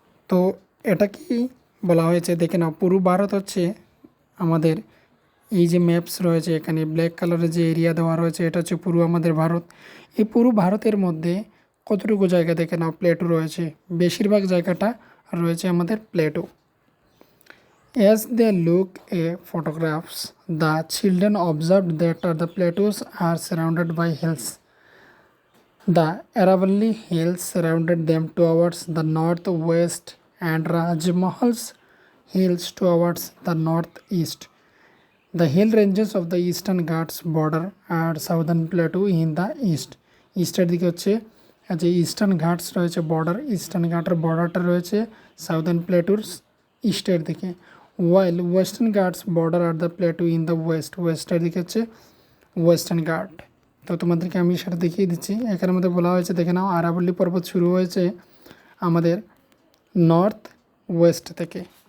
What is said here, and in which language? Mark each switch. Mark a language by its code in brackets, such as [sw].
[bn] তো এটা কি বলা হয়েছে দেখে নাও, পুরো ভারত হচ্ছে আমাদের এই যে ম্যাপস রয়েছে এখানে ব্ল্যাক কালারের যে এরিয়া দেওয়া রয়েছে এটা হচ্ছে পুরো আমাদের ভারত। এই পুরো ভারতের মধ্যে কতটুকু জায়গা দেখে নাও প্লেটু রয়েছে, বেশিরভাগ জায়গাটা রয়েছে আমাদের plateau. [en] As they look at photographs, the children observed that the plateaus are surrounded by hills. The Aravalli Hills surrounded them towards the northwest and Rajmahal's hills towards the northeast. The hill ranges of the eastern Ghats border and southern plateau in the east. [bn] ইস্টের দিকে হচ্ছে যে eastern Ghats রয়েছে border, eastern ঘাটের বর্ডারটা রয়েছে southern প্লেটুর ইস্টের দিকে। [en] while western Ghats border আর the plateau in the west, [bn] ওয়েস্টের দিকে হচ্ছে ওয়েস্টার্ন ঘাট। তো তোমাদেরকে আমি সেটা দেখিয়ে দিচ্ছি। এখানের মধ্যে বলা হয়েছে দেখে নাও আরাবল্লী পর্বত শুরু হয়েছে আমাদের নর্থ ওয়েস্ট থেকে।